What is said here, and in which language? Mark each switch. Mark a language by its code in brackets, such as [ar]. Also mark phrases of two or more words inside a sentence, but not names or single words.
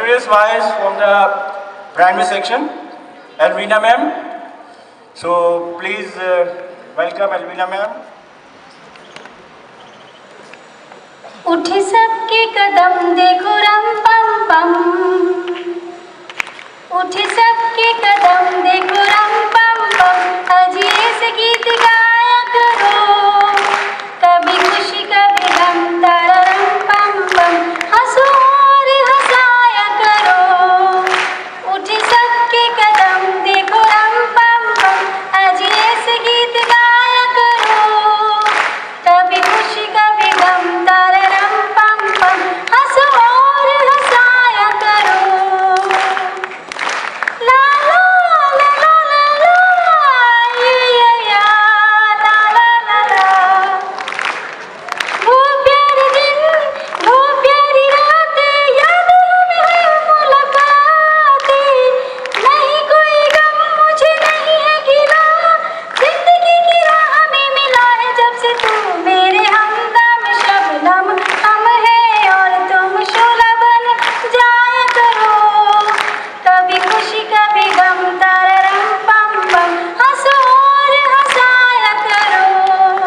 [en] wise from the primary section, Alvina ma'am. So please welcome Alvina ma'am. [hi] उठे सबके कदम देखो रम पम पम, उठे सबके कदम देखो रम पम पम, अजीब से गीत गाया करो, कभी खुशी कभी गम तररम पम पम, हंसो और हंसाया करो। उठे सबके कदम देखो रम पम पम, अजीब से गीत गाया करो, कभी खुशी कभी गम तररम पम पम, हंसो और हंसाया करो। ला ला ला ला ला ला, ये या ला ला ला ला। वो प्यारे दिन, वो प्यारी रातें, यादों में है मुलाकातें, नहीं कोई गम मुझे नहीं है गिला, जिंदगी की राह में मिला है जब से तू मेरे हमदम शबनम, हम हैं और तुम शोला बन जाया करो, कभी खुशी कभी गम तररम पम पम, हंसो और हंसाया करो।